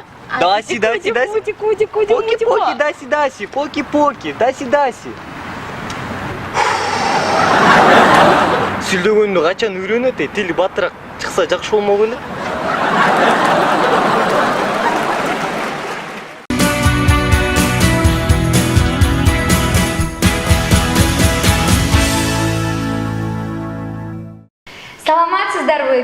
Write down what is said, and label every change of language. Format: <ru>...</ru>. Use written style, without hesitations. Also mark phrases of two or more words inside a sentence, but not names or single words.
<ky>Даси-даси. Поки-поки, даси-даси. Поки-поки, даси-даси. Сүлдөгөндү качан үйрөнөт? Тили батыраак чыкса жакшы болмок эле. Саламатсыздарбы?</ky>